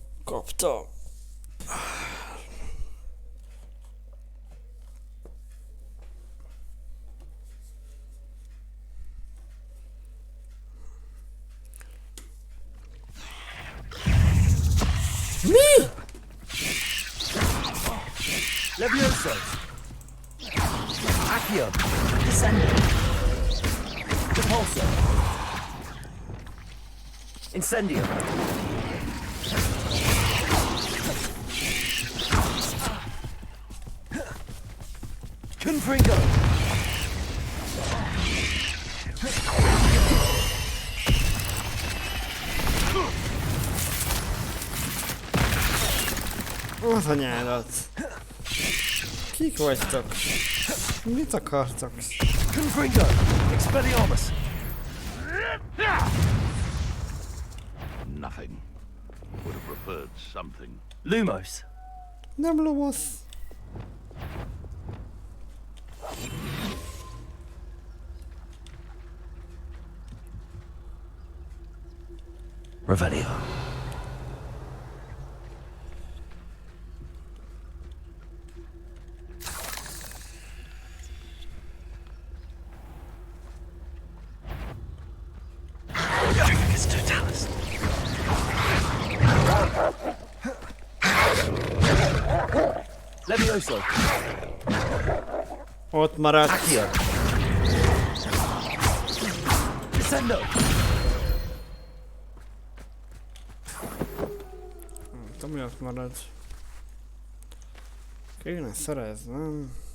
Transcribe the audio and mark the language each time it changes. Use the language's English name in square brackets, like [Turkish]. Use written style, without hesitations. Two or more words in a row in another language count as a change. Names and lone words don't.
[Hungarian] Kaptam. Mi? Levioso. Accio. Descendo. Repulso. Incendio. Confringo. Az anyádat. Kik vagytok? Mit akartok? Confringo. Expelliarmus. [English] Nothing. Would have preferred something. [Hungarian] Lumos. Nem lomosz. Revelio. Dracus Totalis. Levioso. Ott maradt. Accio. Descendo. Nem tudom, mi ott marad. Kéne szereznem.